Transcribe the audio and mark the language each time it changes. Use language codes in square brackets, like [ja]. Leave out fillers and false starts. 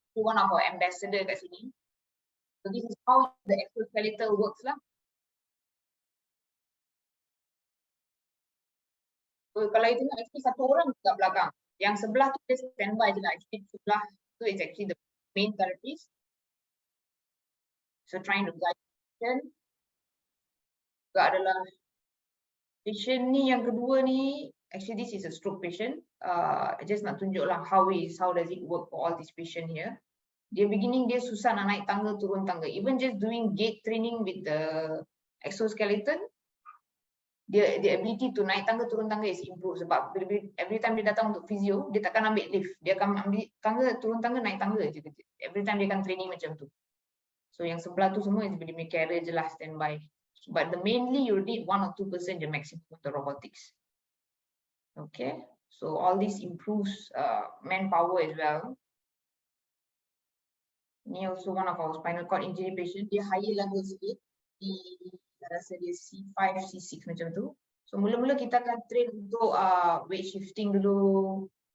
[en] So one of our ambassador [ms] kat sini. [en] So this is how the exoskeletal works lah. [ms] So kalau itu actually satu orang dekat belakang. Yang sebelah tu dia standby je lah. [en] Actually [ms] sebelah tu [en] is actually the main therapist. So trying to guide patient. [ms] Juga adalah patient ni yang kedua ni. [en] Actually this is a stroke patient. Just [ms] nak tunjuk lah [en] how does it work for all this patient here. [ms] Dia beginning dia susah nak naik tangga, turun tangga. [en] Even just doing gait training with the exoskeleton, the ability to naik tangga, turun tangga is improved. [ms] Sebab [en] every time [ms] dia datang untuk physio, dia takkan ambil lift. Dia akan ambil tangga, turun tangga, naik tangga je. [en] Every time [ms] dia akan training macam tu. So yang sebelah tu semua is boleh carry je lah, standby. [en] But mainly you need 1 or 2% je maximum of the robotics. Okay. So all this improves manpower as well. Ni also one of our spinal cord injury patient. Dia higher level [ms] sikit. Saya rasa dia C5, C6 macam tu. So mula-mula kita akan train untuk weight shifting dulu.